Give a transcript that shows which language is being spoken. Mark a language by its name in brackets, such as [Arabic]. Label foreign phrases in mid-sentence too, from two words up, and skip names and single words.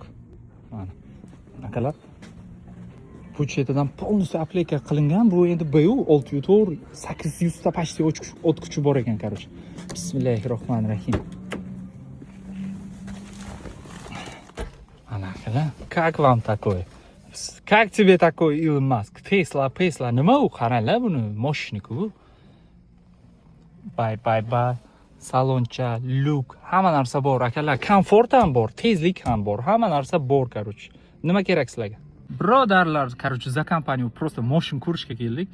[Uzbek] Mana. Akalar. Bu chetidan полностью aplika qilingan. Bu endi BU 604 800 ta почти o't kuchi bor ekan, короче. [Arabic] Bismillahirrohmanirrohim. [Uzbek] Ana akalar, [Russian] как вам такое? Как тебе такой Илон Маск? [Uzbek] Tesla, nima u? Qaranglar buni, moshnik u. Bye. Saloncha, luk, hamma narsa bor akalar. Komfort ham bor, tezlik ham bor. Hamma narsa bor, короче. Nima kerak sizlarga? Birodarlar, короче, [Russian] за компания просто [Uzbek] moshin ko'rishga keldik.